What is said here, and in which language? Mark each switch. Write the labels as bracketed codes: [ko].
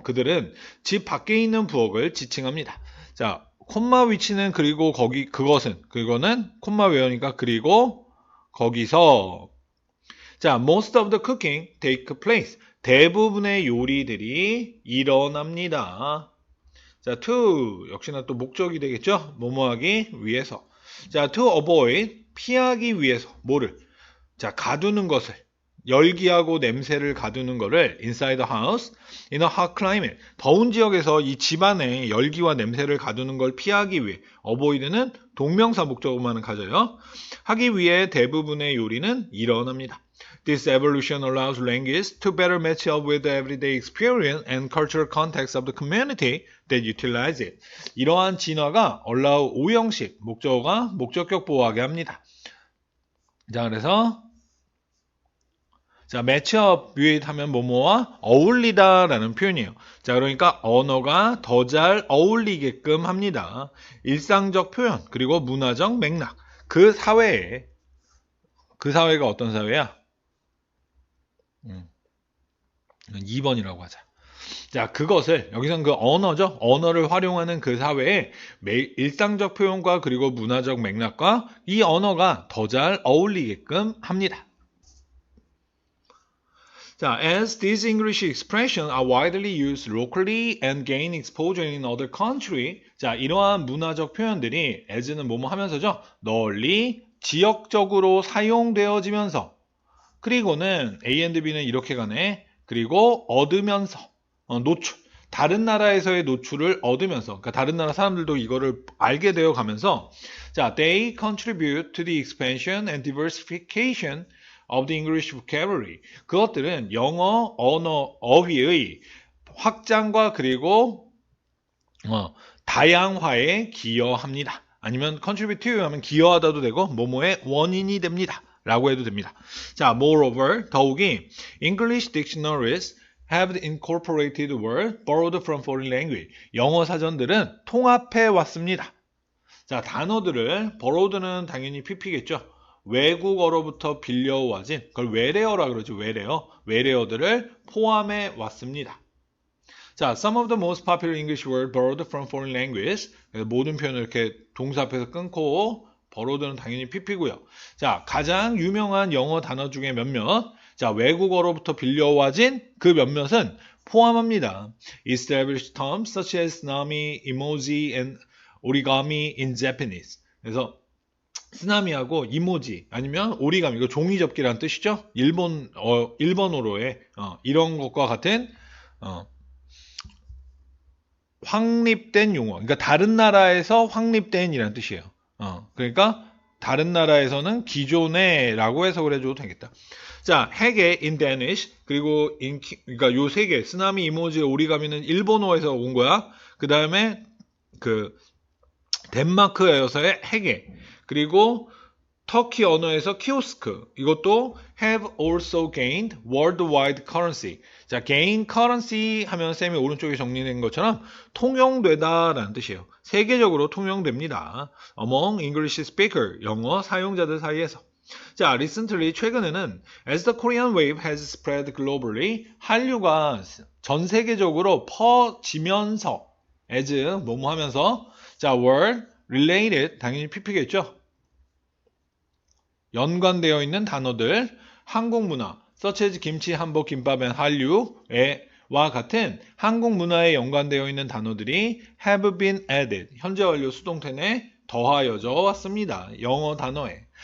[ko] 그들은 집 밖에 있는 부엌을 지칭합니다. 자, 콤마 위치는 그리고 그거는 콤마 외우니까 그리고 거기서. [en] 자, most of the cooking take place. [ko] 대부분의 요리들이 일어납니다. 자, to 역시나 또 목적이 되겠죠? 뭐뭐하기 위해서. 자, to avoid 피하기 위해서 뭐를? 자, 가두는 것을. 열기하고 냄새를 가두는 거를 [en] inside the house in a hot climate. [ko] 더운 지역에서 이 집안에 열기와 냄새를 가두는 걸 피하기 위해. avoid는 동명사 목적어만은 가져요. 하기 위해 대부분의 요리는 일어납니다. [en] This evolution allows language to better match up with the everyday experience and cultural context of the community that utilize it. [ko] 이러한 진화가 allow 5형식 목적어가 목적격 보호하게 합니다. 자, 그래서 자, match-up with 하면 뭐뭐와 어울리다 라는 표현이에요. 자, 그러니까 언어가 더 잘 어울리게끔 합니다. 일상적 표현, 그리고 문화적 맥락. 그 사회가 어떤 사회야? 2번이라고 하자. 자, 그것을, 여기선 그 언어죠. 언어를 활용하는 그 사회의 일상적 표현과 그리고 문화적 맥락과 이 언어가 더 잘 어울리게끔 합니다. [en] 자, as these English expressions are widely used locally and gain exposure in other countries. [ko] 자, 이러한 문화적 표현들이 as는 뭐뭐 하면서죠. 널리 지역적으로 사용되어지면서 그리고는 A and B는 이렇게 가네. 그리고 얻으면서 노출. 다른 나라에서의 노출을 얻으면서, 그러니까 다른 나라 사람들도 이거를 알게 되어 가면서, 자, [en] they contribute to the expansion and diversification of the English vocabulary. [ko] 그것들은 영어 언어 어휘의 확장과 그리고 다양화에 기여합니다. 아니면 contribute to 하면 기여하다도 되고 뭐뭐의 원인이 됩니다. 라고 해도 됩니다. [en] 자, moreover, [ko] 더욱이 [en] English dictionaries have incorporated word borrowed from foreign language. [ko] 영어 사전들은 통합해 왔습니다. 자, 단어들을 borrowed는 당연히 pp겠죠. 외국어로부터 빌려와진 그걸 외래어라 그러죠. 외래어들을 포함해 왔습니다. [en] 자, some of the most popular English words borrowed from foreign language. [ko] 그래서 모든 표현을 이렇게 동사 앞에서 끊고 borrowed는 당연히 pp고요. 자, 가장 유명한 영어 단어 중에 몇몇. 자, 외국어로부터 빌려와진 그 몇몇은 포함합니다. [en] Established terms such as tsunami, emoji, and origami in Japanese. [ko] 그래서 쓰나미하고 이모지 아니면 오리가미, 이거 종이접기라는 뜻이죠. 일본어로의 이런 것과 같은 확립된 용어. 그러니까 다른 나라에서 확립된이라는 뜻이에요. 그러니까 다른 나라에서는 기존에라고 해석을 해줘도 되겠다. 자, 해계 in Danish 그리고 그러니까 요 세 개 쓰나미, 이모지, 오리가미는 일본어에서 온 거야. 그 다음에 그 덴마크에서의 해계 그리고 터키 언어에서 키오스크 이것도 [en] have also gained worldwide currency. [ko] 자, gain currency 하면 쌤이 오른쪽에 정리된 것처럼 통용되다라는 뜻이에요. 세계적으로 통용됩니다. [en] Among English speaker, [ko] 영어 사용자들 사이에서. 자, recently 최근에는 [en] as the Korean wave has spread globally, [ko] 한류가 전 세계적으로 퍼지면서 as 뭐뭐 하면서 자, word related 당연히 pp겠죠. 연관되어 있는 단어들, 한국 문화, such as 김치, 한복, 김밥, 앤 한류와 같은 한국 문화에 연관되어 있는 단어들이 [en] have been added, [ko] 현재 완료 수동태에 더하여져 왔습니다. 영어 단어에.